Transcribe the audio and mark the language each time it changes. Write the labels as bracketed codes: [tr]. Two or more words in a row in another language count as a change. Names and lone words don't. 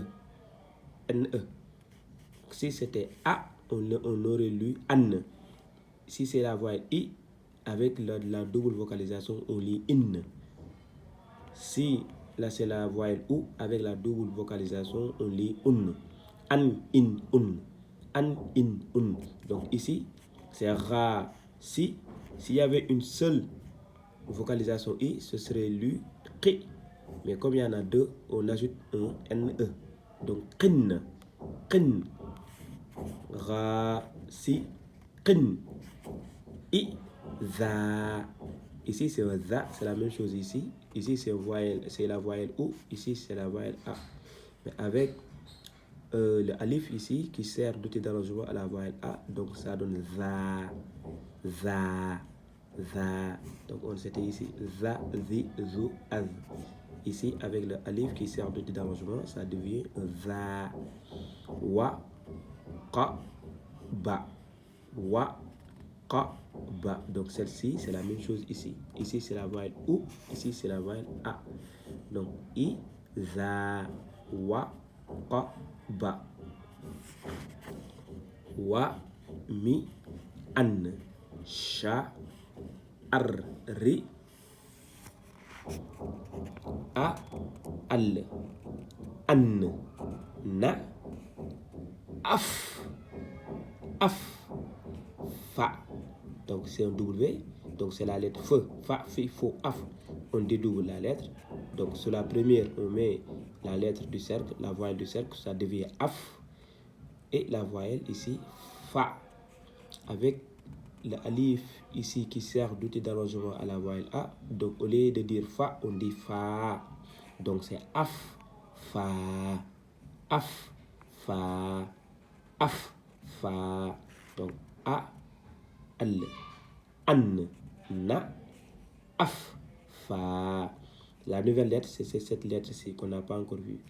[fr] NE. Si c'était A, on aurait lu AN. Si c'est la voyelle I, avec la double vocalisation, on lit IN. Si là c'est la voyelle OU, avec la double vocalisation, on lit UN. An, in, un. An, in, un. Donc ici, c'est ra, si. S'il y avait une seule vocalisation I, ce serait lu qi. Mais comme il y en a deux, on ajoute un NE. Donc qin, qin. Ra, si, qin. I, za. Ici c'est un za, c'est la même chose ici. Ici c'est la voyelle OU, ici c'est la voyelle A. Mais avec le alif ici qui sert d'outil d'allongement à la voyelle A, donc ça donne za, za, za. Donc on c'était ici za, zi, zu, az. Ici avec le alif qui sert d'outil d'allongement, ça devient za, wa, qa, ba, wa, qa, ba. Donc celle-ci c'est la même chose ici. Ici c'est la voyelle OU, ici c'est la voyelle A. Donc i, za, wa, qa, ba, wa, mi, an, sha, ar, ri, a, al, an, na, af, fa. Donc c'est un W, donc c'est la lettre F, fa, fi, fo, af. On dédouble la lettre. Donc sur la première, on met la lettre du cercle, la voyelle du cercle, ça devient af. Et la voyelle ici, fa. Avec le alif ici qui sert d'outil d'allongement à la voyelle A. Donc au lieu de dire fa, on dit fa. Donc c'est af, fa, af, fa, af, fa. Donc a, al, an, na, af, fa. La nouvelle lettre, c'est cette lettre-ci qu'on n'a pas encore vue.